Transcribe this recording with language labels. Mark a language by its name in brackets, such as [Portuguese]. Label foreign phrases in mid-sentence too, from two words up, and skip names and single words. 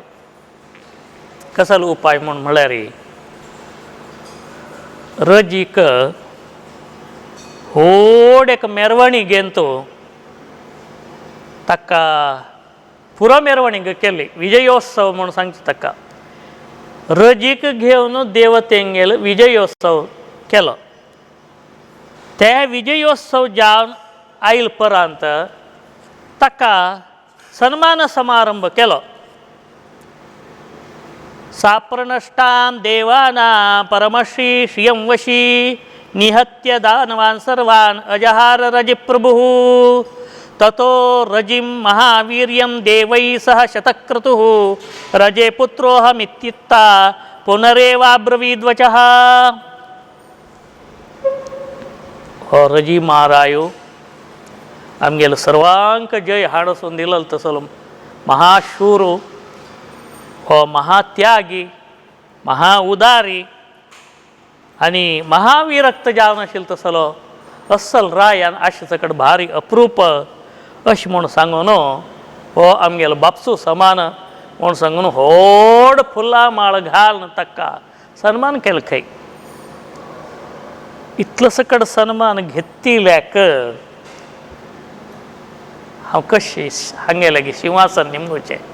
[Konkani] कसलो उपाय म्हूण म्हळ्यार रजीक व्हड एक मेरवणी घेवन तो ताका पुरो मेरवणीक केली विजयोत्सव म्हणून सांगचे ताका रजीक घेवन देवतेंगेल विजयोत्सव केलो ते विजयोत्सव जावन आयल परांत ताका सन्मान समारंभ केलो [Sanskrit] साप्रनष्टां देवानां परमश्री श्रियं वशी निहत्य दानवान् सर्वान् अजहार रजिप्रभुः ततो रजिं महावीर्यं देवैः सह शतक्रतुः रजे पुत्रोऽहमित्युक्ता पुनरेवाब्रवीद्वचः [Konkani] हो रजी महारायो आमगेलो सर्वांक जय हाडसून दिलो तसलो महाशूरू हो महात्यागी महाउदारी आनी महाविरक्त जावन आशिल्लो तसलो अस्सल रायान आशिचकड भारी अप्रूप अशें म्हूण सांगून हो आमगेलो बापसू समान म्हूण सांगून व्हड फुलां माळ घालन ताका सन्मान केलो खंय इतलो सकट सन्मान घेतिल्ल्याक हांव कशें हांगेलें गे सिंहासन निमगुचें